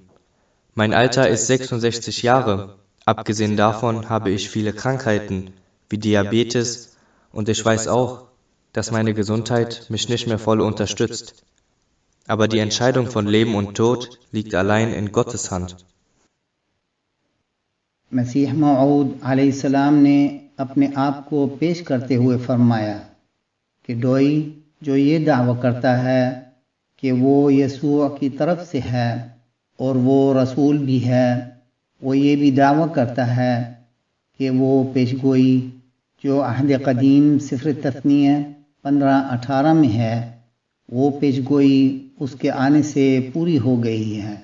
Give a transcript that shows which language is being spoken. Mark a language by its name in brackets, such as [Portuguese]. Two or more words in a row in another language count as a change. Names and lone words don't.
[German] Mein Alter ist 66 Jahre, abgesehen davon habe ich viele Krankheiten, wie Diabetes, und ich weiß auch, dass meine Gesundheit mich nicht mehr voll unterstützt. Aber die Entscheidung von Leben und Tod liegt allein in Gottes Hand. [Urdu] مسیح موعود علیہ السلام نے اپنے آپ کو پیش کرتے ہوئے فرمایا کہ ڈوئی جو یہ دعویٰ کرتا ہے کہ وہ یسوع کی طرف سے ہے اور وہ رسول بھی ہے، وہ یہ بھی دعویٰ کرتا ہے کہ وہ پیشگوئی جو عہد قدیم سفر تثنیہ 15:18 میں ہے، وہ پیشگوئی اس کے آنے سے پوری ہو گئی ہے۔